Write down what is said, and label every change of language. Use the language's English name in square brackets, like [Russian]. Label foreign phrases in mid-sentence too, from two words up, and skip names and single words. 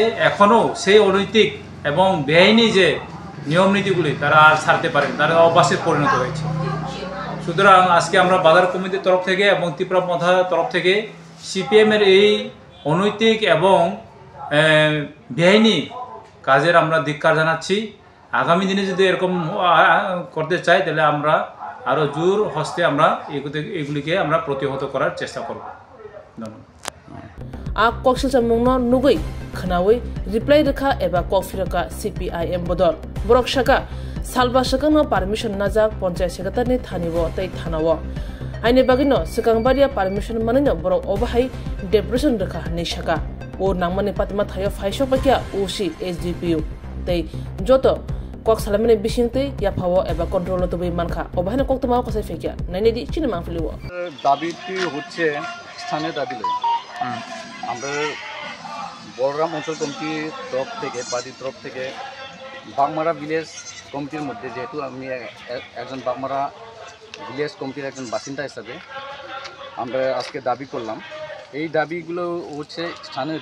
[Bangla] এখনও সেই অনৈতিক এবং বেআইনি নিয়ম নীতিগুলি তারা আর ছাড়তে পারেন তারা অভ্যাসে পরিণত হয়েছে সুতরাং আজকে আমরা বাজার কমিটির তরফ থেকে এবং ত্রিপুরামথার তরফ থেকে CPIM এর এই অনৈতিক এবং বেআইনি কাজের আমরা ধিক্কার জানাচ্ছি আগামী দিনে যদি এরকম করতে চাই তাহলে আমরা আরো জোর হস্তে আমরা এগুলিকে আমরা প্রতিহত করার চেষ্টা করব [Kok Borok] kokshilja mungno nugui khnawi reply rekha eba kofiraka CPIM bodol borok shaka salba shaka no permission najak [English] panchayat secretary [Kok Borok] ni thaniwo tei thanawo aine bagino sikangbaria permission manino borok obahai deputation rekha ni shaka o nangmani patma thayo phaisho pakya osi SDPU tei joto kok salamene bishingte ya phawo eba control to bai manka obahane koktama kasai fekya naine di chini mangfiliwo [Bangla] দাবিটি হচ্ছে স্থানীয় দাবি লয় আমরা বড়রাম অঞ্চল কমিটির তরফ থেকে পার্টির তরফ থেকে বাগমারা ভিলেজ কমিটির মধ্যে যেহেতু আমি একজন বাগমারা ভিলেজ কমিটির একজন বাসিন্দা হিসাবে আমরা আজকে দাবি করলাম এই দাবিগুলো হচ্ছে স্থানীয়